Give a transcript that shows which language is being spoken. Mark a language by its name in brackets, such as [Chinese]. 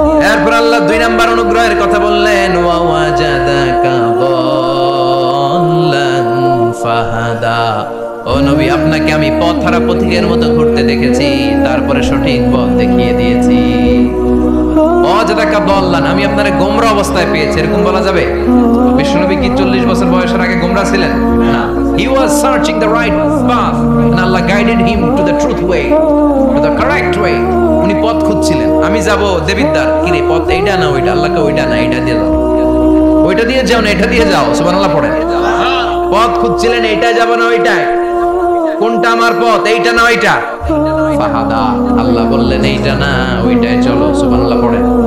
[Bangla] এরপর আল্লাহ 2 নাম্বার অনুগ্রহের কথা বললেন, [Arabic] ওয়া ওয়াজাদাকা দাল্লান ফাহাদা, [Bangla] ও নবী আপনাকে আমি পথহারা পথিকের মতো ঘুরতে দেখেছি, তারপরে সঠিক পথ দেখিয়ে দিয়েছি। [Arabic] ওয়াজাদাকা দাল্লান, [Bangla] আমি আপনারে গোমরা অবস্থায় পেয়েছি, এরকম বলা যাবে? বিশ্বনবী কি 40 বছর বয়সের আগে গোমরা ছিলেন? [English] না, he was searching the right path and Allah guided him to the truth way, to the correct way. [Bangla] উনি পথ খুঁজছিলেন। আমি যাব দেবিদ্বার, কি রে পথ এইটা না ওইটা? আল্লাহকে ওইটা না এইটা দিয়ে যাও, ওইটা দিয়ে যাও না এটা দিয়ে যাও, সুবহানাল্লাহ পড়েন। পথ খুঁজছিলেন, এইটা যাব না ওইটায়, কোনটা আমার পথ, এইটা না ওইটা? ফাহাদা, আল্লাহ বললেন এইটা না ওইটায় চলো, সুবহানাল্লাহ পড়েন।